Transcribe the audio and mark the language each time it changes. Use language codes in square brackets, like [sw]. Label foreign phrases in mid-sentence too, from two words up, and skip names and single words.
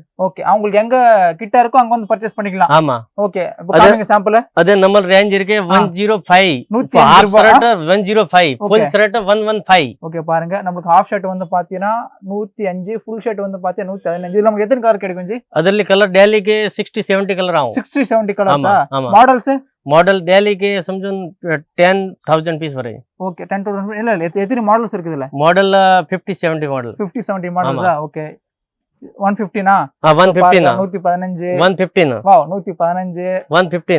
[ta] ஓகே அவங்களுக்கு எங்க கிட்ட இருக்கோ அங்க வந்து பர்ச்சேஸ் பண்ணிக்கலாம். ஆமா. ஓகே காமிங்க சாம்பிள். அது நம்ம ரேஞ்ச் இருக்கு 105 105 105 [en] full shirt [ta] 115. ஓகே பாருங்க, நமக்கு [en] half shirt [ta] வந்து பாத்தீங்கன்னா 105, [en] full shirt [ta] வந்து பாத்தீங்கன்னா 115. இதுல நமக்கு எத்தனை கலர் கிடைக்கும் ஜி? [kn] ಅದರಲ್ಲಿ ಕಲರ್ ಡೆಲ್ಲಿಗೆ 60-70 ಕಲರ್ ಆகும். 60-70 ಕಲರ್ಸ್. [ta] மாடல்ஸ் மாடல் டெல்லிக்கு समझो 10,000 பீஸ் வரை. ஓகே 10,000 இல்ல எத்தனை மாடல்ஸ் இருக்கு இதுல? மாடல் 50-70 மாடல். 50-70 மாடல்ஸா? ஓகே 150 னா? 150 னா? 115 115. வாவ் 115 115